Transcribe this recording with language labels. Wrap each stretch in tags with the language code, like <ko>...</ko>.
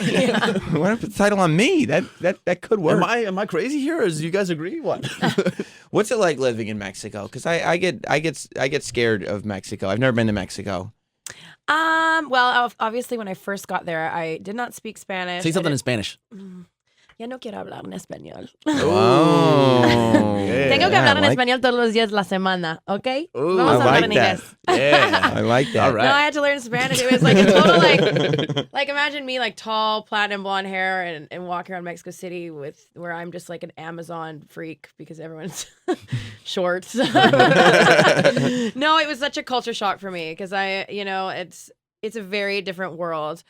<en>Why not put the title on me? That could work. Am I crazy here, or do you guys agree? What? What's it like living in Mexico? Because I get scared of Mexico. I've never been to Mexico. Well, obviously, when I first got there, I did not speak Spanish. Say something in Spanish.</en> <es>Ya no quiero hablar en español. Oh. Tengo que hablar en español todos los días de la semana, ¿ok? Vamos a hablar en inglés.</es> <en>Yeah. I like that. All right. No, I had to learn Spanish. It was like a total like imagine me like tall, platinum blonde hair and walking around Mexico City where I'm just like an Amazon freak because everyone's short. No, it was such a culture shock for me because it's a very different world.</en>